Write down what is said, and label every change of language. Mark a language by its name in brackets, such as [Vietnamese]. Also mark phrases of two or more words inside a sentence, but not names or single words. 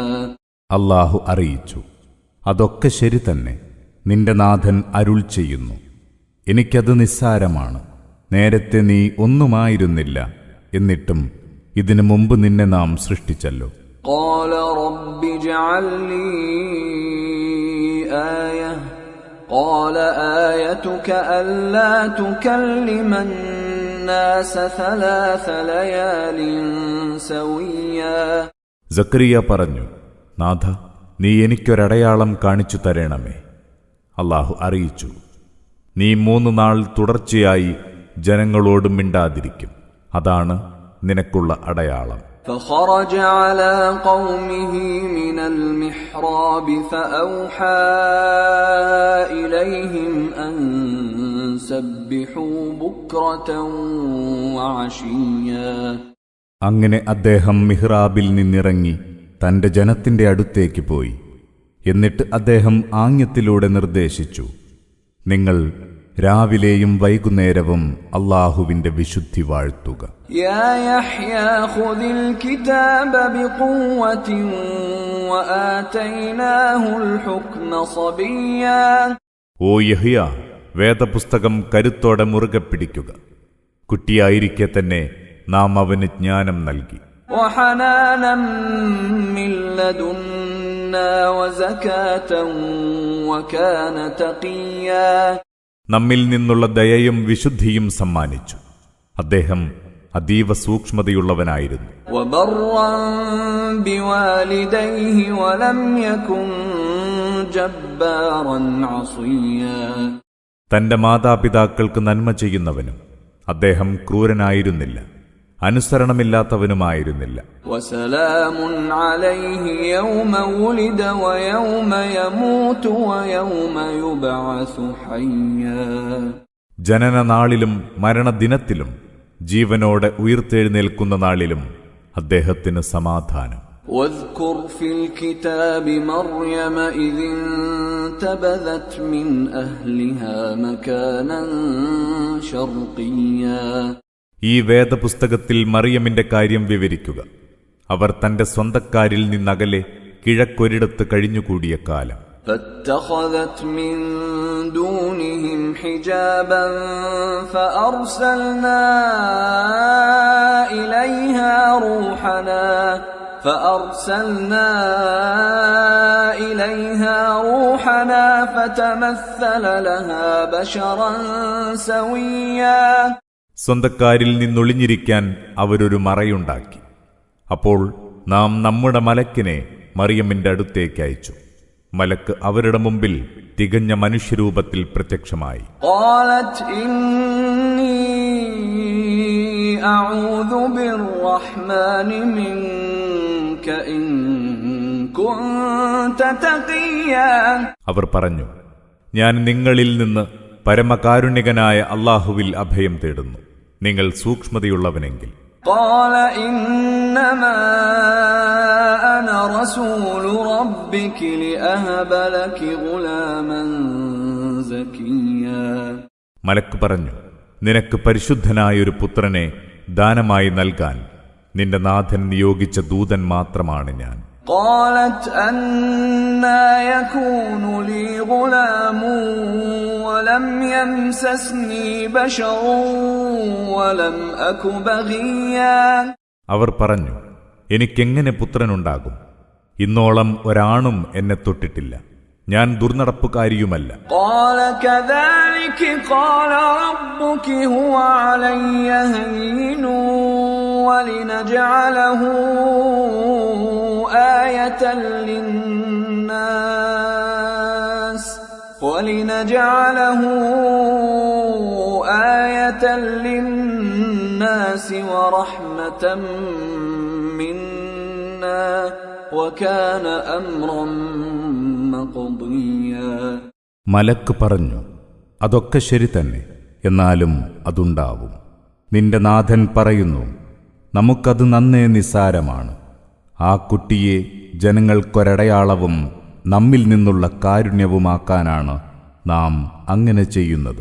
[Malayalam] അല്ലാഹു അറിയിച്ചു, അതൊക്കെ ശരി തന്നെ. നിന്റെ നാഥൻ അരുൾ ചെയ്യുന്നു, എനിക്കത് നിസ്സാരമാണ്. നേരത്തെ നീ ഒന്നുമായിരുന്നില്ല, എന്നിട്ടും ഇതിനു മുമ്പ് നിന്നെ നാം സൃഷ്ടിച്ചല്ലോ. [Arabic] قال رب اجعل لي آية قال آيتك ألا تكلم الناس 3 ليال سويا. [Malayalam] സക്കരിയ പറഞ്ഞു, നാഥ, നീ എനിക്കൊരടയാളം കാണിച്ചു തരണമേ. അല്ലാഹു അറിയിച്ചു, നീ 3 നാൾ തുടർച്ചയായി ജനങ്ങളോട് മിണ്ടാതിരിക്കും. അതാണ് നിനക്കുള്ള അടയാളം. [Arabic] فخرج على قومه من المحراب فأوحى إليهم أن سبحوا بكرة وعشيا. [Malayalam] അങ്ങനെ അദ്ദേഹം മിഹ്റാബിൽ നിന്നിറങ്ങി തന്റെ ജനത്തിന്റെ അടുത്തേക്ക് പോയി. എന്നിട്ട് അദ്ദേഹം ആംഗ്യത്തിലൂടെ നിർദ്ദേശിച്ചു, നിങ്ങൾ രാവിലെയും വൈകുന്നേരവും അല്ലാഹുവിന്റെ വിശുദ്ധി വാഴ്ത്തുക. [Arabic] يا يحيى خذ الكتاب بقوة وآتيناه الحكم صبيا. [Malayalam] ഓ യഹ്യ, വേദപുസ്തകം കരുത്തോടെ മുറുകെ പിടിക്കുക. കുട്ടിയായിരിക്കെ തന്നെ നാം അവന് ജ്ഞാനം നൽകി. [Arabic] وحنانا من لدنا وزكاة وكان تقيا. [Malayalam] നമ്മിൽ നിന്നുള്ള ദയയും വിശുദ്ധിയും സമ്മാനിച്ചു. അദ്ദേഹം അതീവ സൂക്ഷ്മതയുള്ളവനായിരുന്നു. [Arabic] وبرا بوالديه ولم يكن جبارا عصيا. [Malayalam] തന്റെ മാതാപിതാക്കൾക്ക് നന്മ ചെയ്യുന്നവനും അദ്ദേഹം ക്രൂരനായിരുന്നില്ല, അനുസരണമില്ലാത്തവനുമായിരുന്നില്ല. [Arabic] وسلام عليه يوم ولد ويوم يموت ويوم يبعث حيا. [Malayalam] ജനനനാളിലും മരണദിനത്തിലും ജീവനോടെ ഉയിർത്തെഴുന്നേൽക്കുന്ന നാളിലും അദ്ദേഹത്തിന് സമാധാനം. [Arabic] واذكر في الكتاب مريم إذ انتبذت من أهلها مكانا شرقيا. [Malayalam] ഈ വേദപുസ്തകത്തിൽ മറിയമിന്റെ കാര്യം വിവരിക്കുക. അവർ തന്റെ സ്വന്തക്കാരിൽ നിന്നകലെ കിഴക്കൊരിടത്ത് കഴിഞ്ഞുകൂടിയ കാലം. [Arabic] فاتخذت من دونهم حجابا فأرسلنا إليها روحنا فتمثل لها بشرا سويا. [Malayalam] സ്വന്തക്കാരിൽ നിന്നൊളിഞ്ഞിരിക്കാൻ അവരൊരു മറയുണ്ടാക്കി. അപ്പോൾ നാം നമ്മുടെ മലക്കിനെ മറിയമിന്റെ അടുത്തേക്ക് അയച്ചു. മലക്ക് അവരുടെ മുമ്പിൽ തികഞ്ഞ മനുഷ്യരൂപത്തിൽ പ്രത്യക്ഷമായി. [Arabic] قالت إني أعوذ بالرحمن منك إن كنت تقيا. [Malayalam] അവർ പറഞ്ഞു, ഞാൻ നിങ്ങളിൽ നിന്ന് പരമകാരുണ്യകനായ അല്ലാഹുവിൽ അഭയം തേടുന്നു, നിങ്ങൾ സൂക്ഷ്മതയുള്ളവനെങ്കിൽ. [Arabic] قال إنما أنا رسول ربك لأهب لك غلاما زكيا. [Malayalam] മലക്ക് പറഞ്ഞു, നിനക്ക് പരിശുദ്ധനായൊരു പുത്രനെ ദാനമായി നൽകാൻ നിന്റെ നാഥൻ നിയോഗിച്ച ദൂതൻ മാത്രമാണ് ഞാൻ. [Arabic] قالت أنى يكون لي غلام ولم يمسسني بشر ولم أك بغيا. [Malayalam] അവർ പറഞ്ഞു, എനിക്കെങ്ങനെ പുത്രനുണ്ടാകും? ഇന്നോളം ഒരാണും എന്നെ തൊട്ടിട്ടില്ല, ഞാൻ ദുർനടപ്പുകാരിയുമല്ല. [Arabic] قال كذلك قال ربك هو علي هين ولنجعله آية للناس ورحمة منا وكان أمرا مقضيا. [Malayalam] മലക്ക് പറഞ്ഞു, അതൊക്കെ ശരി തന്നെ, എന്നാലും അതുണ്ടാവും. നിന്റെ നാഥൻ പറയുന്നു, നമുക്കത് നന്നേ നിസ്സാരമാണ്. ആ കുട്ടിയെ ജനങ്ങൾക്കൊരടയാളവും നമ്മിൽ നിന്നുള്ള കാരുണ്യവുമാക്കാനാണ് നാം അങ്ങനെ ചെയ്യുന്നത്.